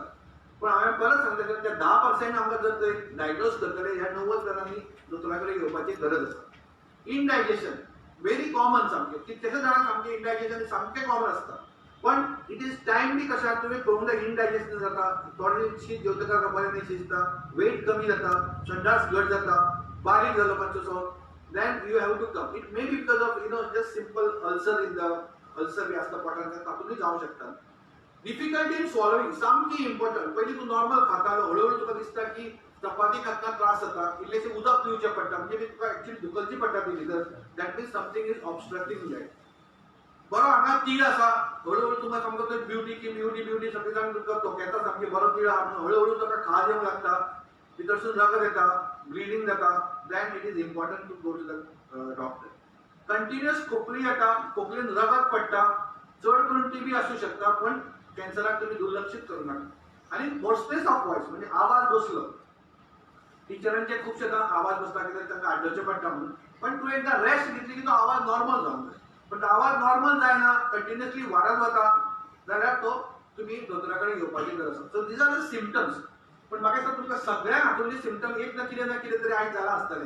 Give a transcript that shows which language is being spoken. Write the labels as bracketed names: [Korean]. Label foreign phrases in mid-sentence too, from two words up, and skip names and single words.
[Konkani] पण हांवें परत सांगता त्या 10% आमकां जर ते डायग्नोज करतले ह्या 90 जाणांनी दोतोरा कडेन येवपाची गरज आसा. [English] indigestion very common [Konkani] सामकें. कितलेशे जाणांक सामकें इनडायजेशन सामकें कॉमन आसता. पण [English] it is timely [Konkani] कशें आसा तुमी पळोवंक जाय इनडायजेशन जाता, थोडें शीत जेवतकर बरें नाही शिजता, वेट कमी जाता, संडास घट जाता, बारीक जालो मातसो. [English] then you have to come. It may be because of just simple ulcer in the ulcer [Konkani] बी आसता पोटान तातूंतय जावंक शकता. [English] difficulty in swallowing [Konkani] सामकी इम्पॉर्टंट. पयलीं तूं नॉर्मल खातालो हळूहळू तुका दिसता की चपाती खातना त्रास जाता, इल्लेशें उदक पिवचें पडटा म्हणजे तुका एक्चुअली धुकलची पडटा ती भितर. [English] that means something is obstructing that. [Konkani] बरो हांगा तीळ आसा हळूहळू तुमकां सामको तर ब्युटी सगळीं जाण तुमकां तोकेता सामकी बरो तीळ आहा म्हणून हळूहळू ताका खाज येवंक लागता, भितरसून रगत येता, ब्लिडिंग जाता. [English] then it is important to go to the doctor. [Konkani] Continuous खोकली येता, खोकलीन रगत पडटा, चड करून टीबी आसूं शकता पण कॅन्सराक [Marathi] तुम्ही दुर्लक्षित करू नका. [Konkani] आणि [English] hoarseness of voice [Konkani] म्हणजे आवाज बसलो. टिचरांचे खुबशे आवाज बसता कित्याक तांकां आड्डोचें पडटा म्हणून. पण तूं एकदां रेस्ट घेतली की तो आवाज नॉर्मल जावंक जाय. पण तो आवाज नॉर्मल जायना कंटिन्युअसली वाडत वता जाल्यार तो तुमी दोतोरा कडेन येवपाची गरज आसा. [English] So these are the symptoms. [Konkani] पण म्हाका दिसता तुमकां सगळ्यांक हातूंतले सिम्पटम एक ना कितें तरी आयज जाला आसतलें.